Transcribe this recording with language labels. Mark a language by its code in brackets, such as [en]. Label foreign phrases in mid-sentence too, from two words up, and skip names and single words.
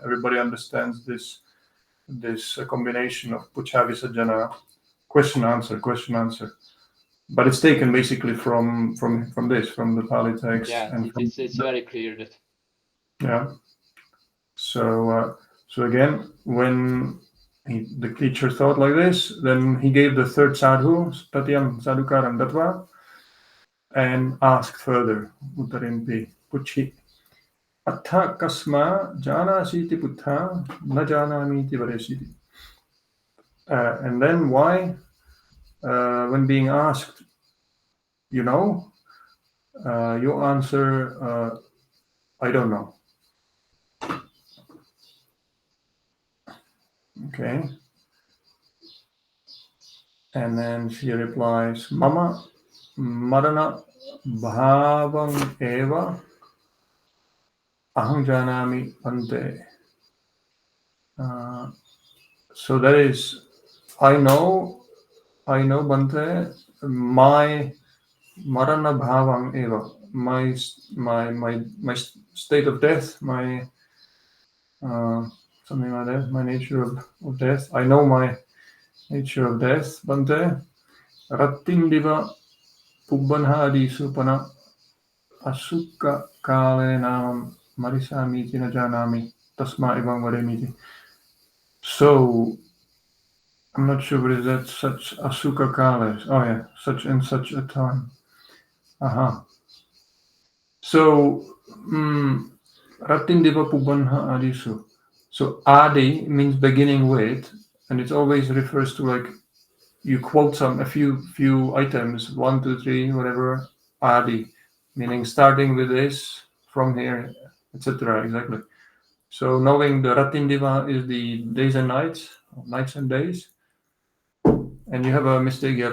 [en] Everybody understands this combination of [pi] pucha visajana, [en] question answer. But it's taken basically from the Pāli text. Yeah, and it's very clear that. Yeah. So again, when the teacher thought like this, then he gave the third sadhu, [pi] tatyam sadukaram datva, [en] and asked further, [pi] uttarimpi puchi. Attha kasma janasiti puttha na janamiti varesiti. [en] And then why, when being asked, you answer, I don't know. Okay. And then she replies, [pi] Mama marana bhavang eva aham janami ante. [en] So that is, I know Bante, my [pi] marana bhavang eva, [en] my state of death, my something like that, my nature of death. I know my nature of death, Bante. [pi] Rattindiva pubbanha adisupana asukka kale namam marisami tina janami tasma evam vademiti. [en] So I'm not sure what is that, such [pi] asuka kale. [en] Oh yeah, such and such a time. Aha. [pi] So Rattindiva pubbanha adisu. [en] So adi means beginning with, and it always refers to you quote a few items, 1, 2, 3, whatever, adi, meaning starting with this, from here, etc. Exactly. So knowing the Rattindiva is the days and nights and days, and you have a mistake here.